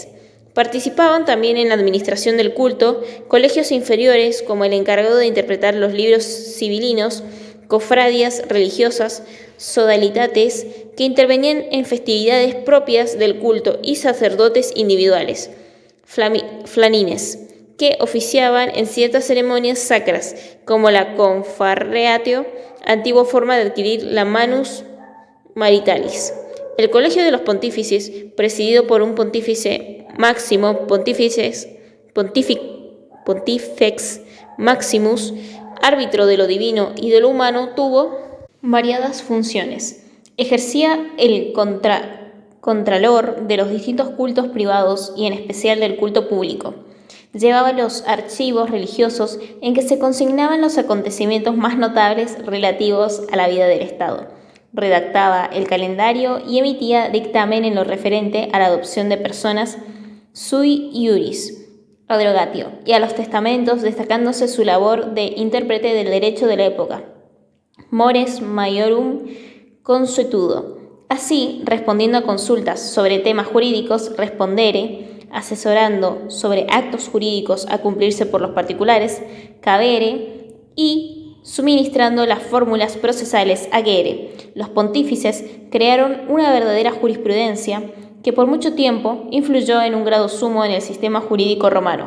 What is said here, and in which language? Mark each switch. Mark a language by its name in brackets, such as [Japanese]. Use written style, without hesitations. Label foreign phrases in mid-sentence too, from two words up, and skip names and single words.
[Spanish] Participaban también en la administración del culto colegios inferiores como el encargado de interpretar los libros civilinos, cofradías religiosas, sodalitates que intervenían en festividades propias del culto y sacerdotes individuales, flanines, que oficiaban en ciertas ceremonias sacras, como la confarreatio, antigua forma de adquirir la [Latin] manus maritalis. [Spanish] El colegio de los pontífices, presidido por un pontífice máximo, [Latin] pontifex maximus, [Spanish] árbitro de lo divino y de lo humano, tuvo variadas funciones. Ejercía el contralor de los distintos cultos privados y en especial del culto público. Llevaba los archivos religiosos en que se consignaban los acontecimientos más notables relativos a la vida del Estado. redactaba el calendario y emitía dictamen en lo referente a la adopción de personas [Latin] sui iuris, [Spanish] abrogatio, y a los testamentos, destacándose su labor de intérprete del derecho de la época, [Latin] mores maiorum consuetudo. [Spanish] Así, respondiendo a consultas sobre temas jurídicos, respondere, asesorando sobre actos jurídicos a cumplirse por los particulares, cabere, y suministrando las fórmulas procesales agere. Los pontífices crearon una verdadera jurisprudencia que por mucho tiempo influyó en un grado sumo en el sistema jurídico romano.